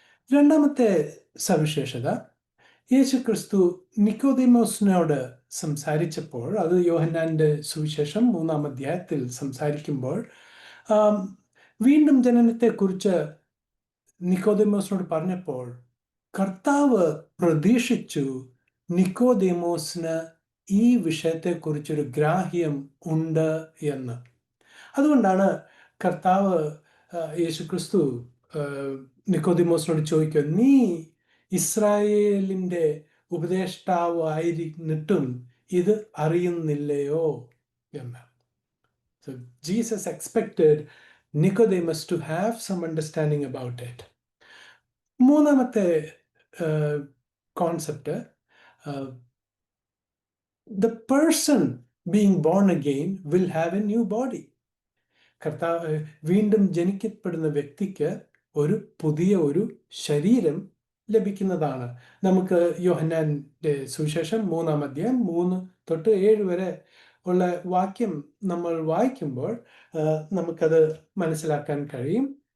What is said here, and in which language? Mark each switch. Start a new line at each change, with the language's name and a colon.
Malayalam: രണ്ടാമത്തെ സവിശേഷത, യേശു ക്രിസ്തു നിക്കോദീമോസിനോട് സംസാരിച്ചപ്പോൾ, അത് യോഹന്നാൻ്റെ സുവിശേഷം 3-ാം അധ്യായത്തിൽ സംസാരിക്കുമ്പോൾ, വീണ്ടും ജനനത്തെക്കുറിച്ച് നിക്കോദീമോസിനോട് പറഞ്ഞപ്പോൾ കർത്താവ് പ്രതീക്ഷിച്ചു നിക്കോദീമോസിന് ഈ വിഷയത്തെക്കുറിച്ചൊരു ഗ്രാഹ്യം ഉണ്ട് എന്ന്. അതുകൊണ്ടാണ് കർത്താവ് യേശുക്രിസ്തു നിക്കോദീമോസിനോട് ചോദിക്കുക, നീ ഇസ്രായേലിൻ്റെ ഉപദേഷ്ടാവ് ആയിരുന്നിട്ടും ഇത് അറിയുന്നില്ലയോ എന്ന്.
English: So Jesus expected Nicodemus to have some understanding about it.
Malayalam: മൂന്നാമത്തെ concept,
English: the person being born again will have a new body.
Malayalam: വീണ്ടും ജനിക്കപ്പെടുന്ന വ്യക്തിക്ക് പുതിയ ഒരു ശരീരം ലഭിക്കുന്നതാണ്. നമുക്ക് യോഹന്നാൻ്റെ സുവിശേഷം 3-ാം അധ്യായം 3-7 വരെ ഉള്ള വാക്യം നമ്മൾ വായിക്കുമ്പോൾ നമുക്കത് മനസ്സിലാക്കാൻ കഴിയും.